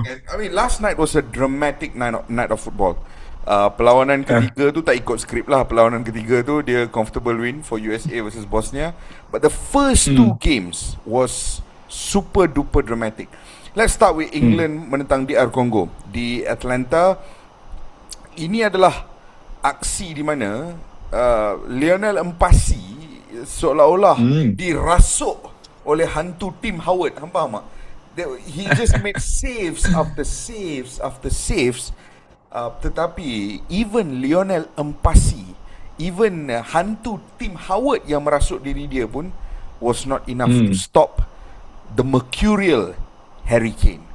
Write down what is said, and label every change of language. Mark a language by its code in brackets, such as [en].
[en] I mean, last night was a dramatic night of football. [ms] Perlawanan ketiga tu tak ikut skrip lah. Perlawanan ketiga tu dia [en] comfortable win for USA versus Bosnia. But the first two games was super duper dramatic. Let's start with England menentang DR Congo di Atlanta. [ms] Ini adalah aksi di mana Lionel Mpasi seolah-olah dirasuk oleh hantu Tim Howard. Hampa faham tak? [en] He just made saves after saves after saves. Tetapi even Lionel Mpasi, even hantu Tim Howard [ms] yang merasuk diri dia pun [en] was not enough to stop the mercurial Harry Kane.